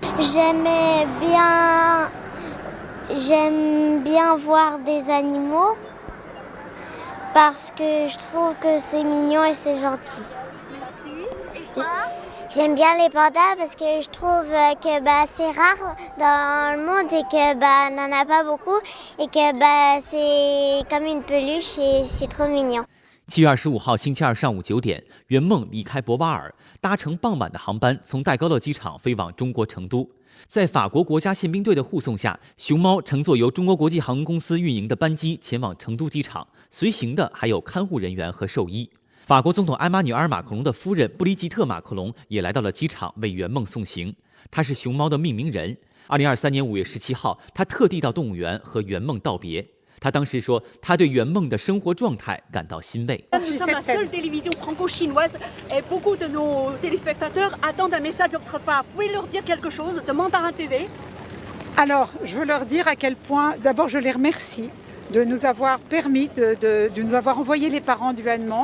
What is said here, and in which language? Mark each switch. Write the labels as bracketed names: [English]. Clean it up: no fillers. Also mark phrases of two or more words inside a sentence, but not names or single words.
[French] J'aime bien voir des animaux parce que je trouve que c'est mignon et c'est gentil. Merci. J'aime bien les pandas parce que je trouve que c'est rare dans le monde et que n'en a pas beaucoup et que c'est comme une peluche et c'est trop mignon. [Chinese] 7 月25号星期二上午9点，圆梦离开博瓦尔，搭乘傍晚的航班从戴高乐机场飞往中国成都。在法国国家宪兵队的护送下，熊猫乘坐由中国国际航空公司运营的班机前往成都机场，随行的还有看护人员和兽医。法国总统埃马纽尔·马克龙的夫人布丽吉特·马克龙也来到了机场为圆梦送行。她是熊猫的命名人。2023年5月17号，她特地到动物园和圆梦道别。她当时说，她对圆梦的生活状态感到欣慰。 [French] Nous sommes la seule télévision franco-chinoise et beaucoup de nos téléspectateurs attendent un message de votre part. Pouvez leur dire quelque chose de Mandarin TV? Alors, je veux leur dire à quel point, d'abord, je les remercie de nous avoir permis, de nous avoir envoyé les parents du Hanement.